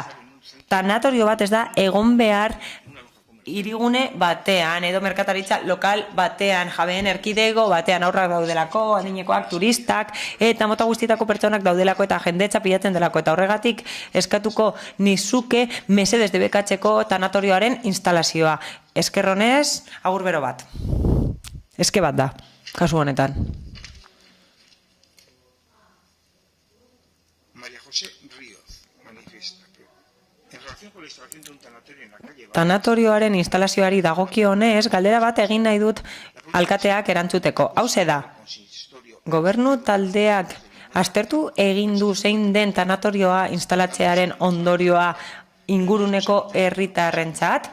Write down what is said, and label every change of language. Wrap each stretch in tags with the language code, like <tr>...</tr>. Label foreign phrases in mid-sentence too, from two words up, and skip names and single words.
<eu>Tanatorio bat ez da egon behar hirigune batean, edo merkataritza lokal batean, jabeen erkidego batean, aurrak daudelako, adinekoak, turistak, eta mota guztietako pertsonak daudelako eta jendetza pilatzen delako. Eta horregatik eskatuko nizuke mesedez debekatzeko tanatorioaren instalazioa. Eskerronez, agur bero bat. Eske bat da, kasu honetan.</eu> <es>María José Ríos manifiesta que en relación con la instalación de un tanatorio en la calle</es> <eu>Tanatorioaren instalazioari dagokionez, galdera bat egin nahi dut alkateak erantzuteko. Hauze da, gobernu taldeak aztertu egin du zein den tanatorioa instalatzearen ondorioa inguruneko herritarrentzat?</eu>